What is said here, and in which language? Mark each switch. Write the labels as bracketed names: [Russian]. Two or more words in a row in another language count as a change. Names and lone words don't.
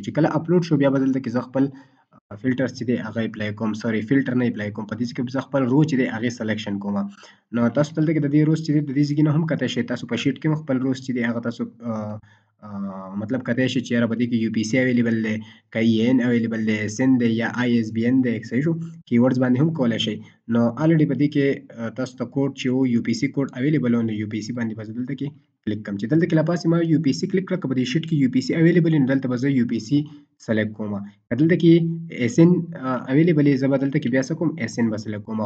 [Pashto] چې کله اپلوډ شو بیا به دلته کې زه خپل فلټر چې دی هغه اپلای کوم [English] sorry filter [Pashto] نه اپلای کوم په دې کې زه خپل رو چې دی هغې سلیکشن کوم. نو تاسو دلته کې د دې روز چې دی د دې ځای نه هم کتی شئ. تاسو په شیټ کې هم خپل روز چې دی هغه تاسو مطلب کتی شئ چې یاره په دې کې [English] UPC available [Pashto] دی که [English] EAN available [Pashto] دی سین دی یا آی ایس بی این دی. صحیح شو. کیورډز باندې هم کولی شئ. نو الریډي په دې کې تاسو ته کوډ چې و [English] UPC code available [Pashto] و نو یو پی سی باندې به زه دلته کې کلیک کوم. چې دلته کې له پاسې ما یو پی سی کلیک کړه که په دې شیټ کې [English] UPC available [Pashto] وي نو دلته به زه یو پی سی سلیکټ کوم. که دلته کې [English] ASIN available [Pashto] وي زه به دلته کې بیا څه کوم ایسین به سلیکټ کوم.